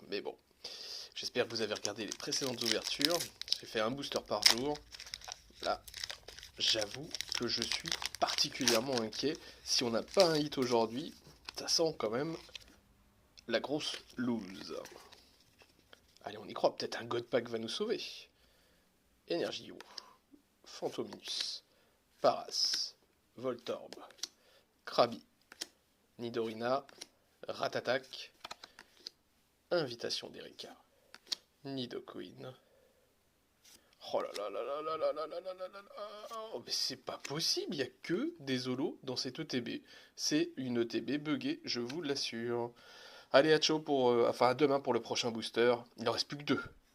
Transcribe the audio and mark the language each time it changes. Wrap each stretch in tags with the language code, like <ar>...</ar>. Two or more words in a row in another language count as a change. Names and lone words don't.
<fr>Mais bon, j'espère que vous avez regardé les précédentes ouvertures, j'ai fait un booster par jour. Là, j'avoue que je suis particulièrement inquiet. Si on n'a pas un hit aujourd'hui, ça sent quand même la grosse lose. Allez, on y croit, peut-être un</fr> <en>God Pack</en> <fr>va nous sauver. Energio, Phantominus, Paras, Voltorb, Krabi, Nidorina, Ratatak, Invitation d'Erika, Nidoqueen. Oh là là là là là là là là là là là là. Oh, mais c'est pas possible, il n'y a que des holos dans cette ETB. C'est une ETB buggée, je vous l'assure. Allez, à ciao pour, enfin à demain pour le prochain booster. Il en reste plus que 2.</fr>